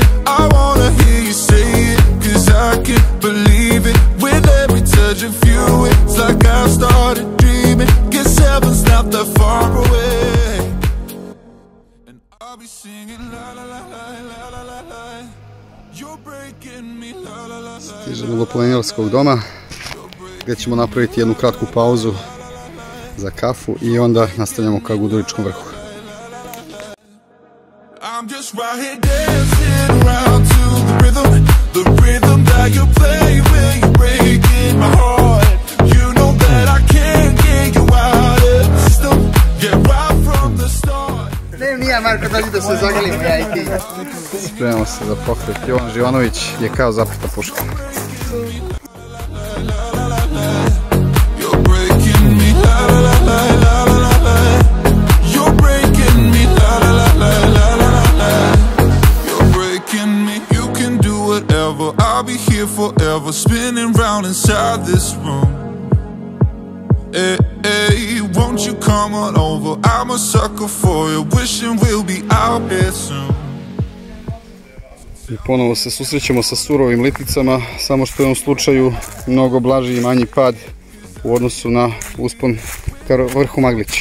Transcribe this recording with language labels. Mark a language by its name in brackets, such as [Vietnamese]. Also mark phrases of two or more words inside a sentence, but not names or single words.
[English] I wanna hear you say it, cause I can't believe it. With every touch of you, it's like I've started dreaming. Guess heaven's not that far away. And I'll be singing la la la la la la la la. You're breaking me la la la la. [Serbian] Stižemo do planinarskog doma gdje ćemo napraviti jednu kratku pauzu za kafu i onda nastavljamo ka Guduričkom vrhu. [English] I'm just right here dancing around to the rhythm that you play when you're breaking my heart. You know that I can't get you out of the system. Get right from the start. [Serbian] Nije Marko, daži da se zagalimo ja i ti. Spremamo se za pokret. Jovan Živanović je kao zaprta puška. [English] You're breaking me la la la la la la la. You're breaking me la la la la la la la. You're breaking me. You can do whatever. I'll be here forever, spinning round inside this room. Hey, won't you come on over? I'm a sucker for you, wishing we'll be out there soon. [Serbian] I ponovo se susrećemo sa surovim liticama, samo što je u ovom slučaju mnogo blaži i manji pad u odnosu na uspon ka vrhu Maglić.